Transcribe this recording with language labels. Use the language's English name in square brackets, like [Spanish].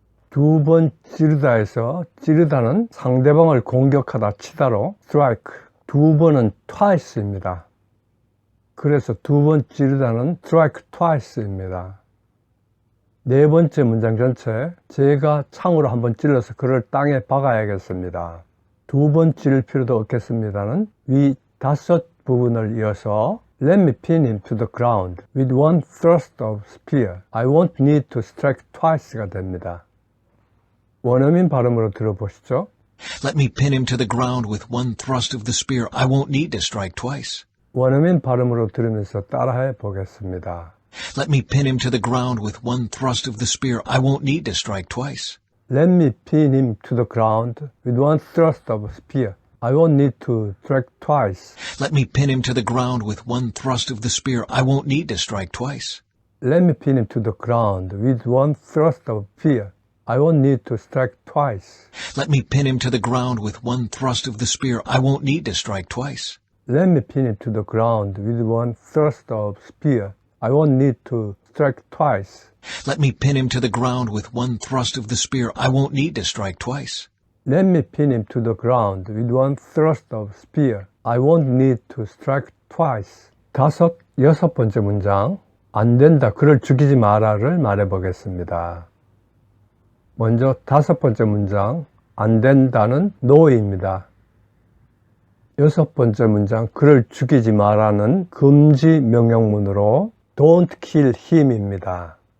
[Korean] 두 번 찌르다에서 찌르다는 상대방을 공격하다 치다로 strike, 두 번은 twice입니다. 그래서 두 번 찌르다는 [English] strike twice [Korean] 입니다. 네 번째 문장 전체, 제가 창으로 한번 찔러서 그를 땅에 박아야겠습니다. 두 번 찌를 필요도 없겠습니다는 위 다섯 부분을 이어서 [English] Let me pin him to the ground with one thrust of spear. I won't need to strike twice [Korean] 가 됩니다. 원어민 발음으로 들어보시죠. [English] Let me pin him to the ground with one thrust of the spear. I won't need to strike twice. [Korean] 원어민 발음으로 들으면서 따라해 보겠습니다. [English] Let me pin him to the ground with one thrust of the spear. I won't need to strike twice. Let me pin him to the ground with one thrust of spear. I won't need to strike twice. Let me pin him to the ground with one thrust of the spear. I won't need to strike twice. Let me pin him to the ground with one thrust of spear. I won't need to strike twice. Let me pin him to the ground with one thrust of the spear. I won't need to strike twice. Let me pin him to the ground with one thrust of spear. I won't need to strike twice. Let me pin him to the ground with one thrust of the spear. I won't need to strike twice. Let me pin him to the ground with one thrust of spear. I won't need to strike twice. [Korean] 여섯 번째 문장. 안 된다, 그를 죽이지 마라를 말해 보겠습니다. 먼저 다섯 번째 문장. 안 된다는 no입니다. 여섯 번째 문장. 그를 죽이지 마라는 금지 명령문으로 [English] Don't kill him [Korean] 입니다.